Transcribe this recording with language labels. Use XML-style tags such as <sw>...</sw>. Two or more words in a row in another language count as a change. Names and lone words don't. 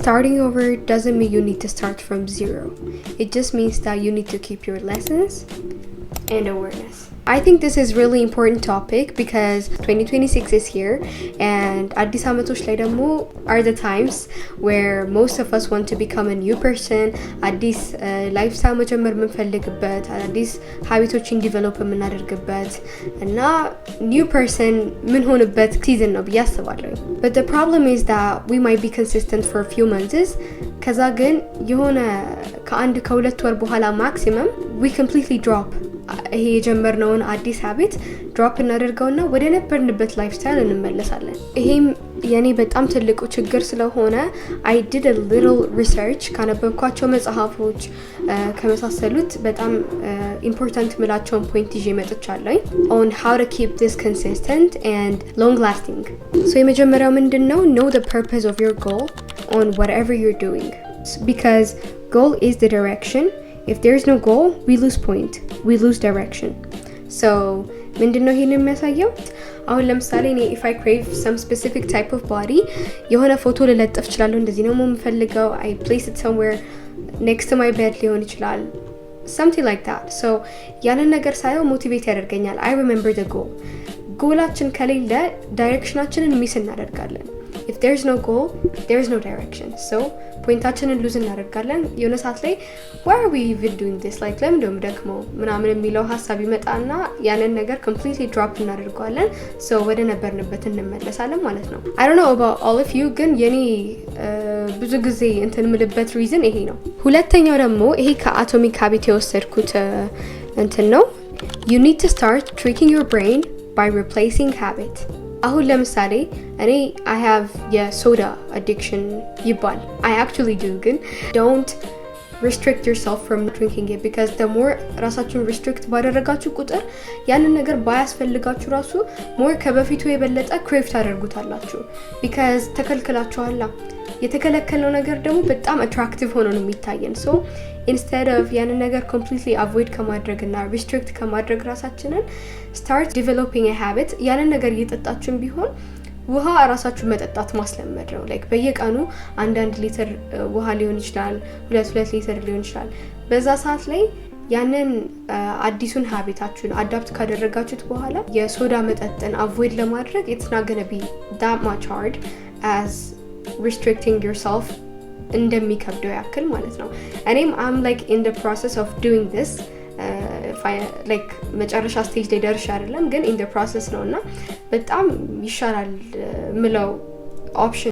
<en>starting over doesn't mean you need to start from zero. It just means that you need to keep your lessons and awareness. I think this is really important topic because 2026 is here and</en> <am>አዲስ አመቶች ላይ ደግሞ</am> <en>are the times where most of us want to become a new person,</en> <am>አዲስ lifestyle መጀመር የምንፈልግበት፣ አዲስ habitoችን develop የምናደርግበት እና</am> <en>new person</en> <am>ምንሆንበት season ነው ብዬ አስባለሁ.</am> <en>But the problem is that we might be consistent for a few months.</en> <am>ከዛ ግን የሆነ ከሁለት ወር በኋላ</am> <en>maximum we completely drop</en> <am>ይሄ የጀመርነውን አዲስ</am> <en>habit drop</en> <am>እናደርገውና ወደ ነበርንበት lifestyle እንመለሳለን. ይሄም የኔ በጣም ትልቁ ችግር ስለሆነ</am> <en>I did a little research</en> <am>ካነበብኳቸው መጽሐፎች ከመሳሰሉት በጣም important ምላቸውን point ይዤ መጥቻለሁ</am> <en>on how to keep this consistent and long lasting.</en> <am>So የመጀመሪያው ምንድነው?</am> <en>Know the purpose of your goal on whatever you're doing, because goal is the direction. If there is no goal, we lose point, we lose direction.</en> <am>So ምንድነው ይሄን የሚያሳየው? አሁን ለምሳሌ እኔ</am> <en>if I crave some specific type of body</en> <am>የሆነ ፎቶ ልለጥፍ እችላለሁ። እንደዚህ ነው የምፈልገው።</am> <en>I place it somewhere next to my bed</en> <am>ሊሆን ይችላል.</am> <en>Something like that.</en> <am>So ያንን ነገር ሳየው ሞቲቬት ያደርገኛል.</am> <en>I remember the goal.</en> <am>ጎላችን ከሌለ ዳይሬክሽናችንን ሚስ እናደርጋለን.</am> <en>If there is no goal, there is no direction.</en> <am>So ፖይንታችንን ሉዝ እናደርጋለን። የሆነ ሰዓት ላይ</am> <en>why are we even doing this?</en> <am>like ለምን ደም ደክሞ ምናምን የሚለው ሐሳብ ይመጣና ያንን ነገር completely drop እናደርጋለን. So ወደ ነበርንበት እንመለሳለን ማለት ነው.</am> <en>I don't know about all of you,</en> <am>ግን የኔ ብዙ ጊዜ እንትን ምልበት reason ይሄ ነው። ሁለተኛው ደግሞ ይሄ ከአቶሚክ ሃቢት የወሰድኩት እንትን ነው.</am> <en>You need to start tricking your brain by replacing habit.</en> <am>አሁን ለምሳሌ እኔ</am> <en>I have soda addiction</en> <am>ይባል.</am> <en>I actually do,</en> <am>ግን</am> <en>don't restrict yourself from drinking it, because the more</en> <am>ራሳችሁን restrict ባደረጋችሁ ቁጥር ያንን ነገር ባያስፈልጋችሁ ራሱ more ከበፊቱ የበለጠ crave ታደርጉታላችሁ, because ተከልክላችኋላ። የተከለከለው ነገር ደግሞ በጣም attractive ሆኖ ነው የሚታየን.</am> <en>So instead of</en> <am>ያንን ነገር</am> <en>completely avoid</en> <am>ከማድረግና restrict ከማድረግ ራሳችንን</am> <en>start developing a habit.</en> <am>ያንን ነገር እየጠጣችሁም ቢሆን ውሃ ራሳችሁ መጠጣት ማስለመድ ነው. like በየቀኑ አንድ ሊትር ውሃ ሊሆን ይችላል፣ 2 ሊትር ሊሆን ይችላል። በዛ ሰዓት ላይ ያንን አዲሱን ሃቢታችሁን አዳፕት ካደረጋችሁት በኋላ የሶዳ መጠጥን avoid ለማድረግ</am> <en>it's not going to be that much hard as restricting yourself</en> <am>እንደሚከብደው ያክል ማለት ነው። እኔም</am> <en>I'm like in the process of doing this.</en> <am>like መጨረሻ ስቴጅ ላይ ደርሼ አይደለም፣ ግን</am> <en>in the process</en> <am>ነውና በጣም ይሻላል ምለው ኦፕሽን</am>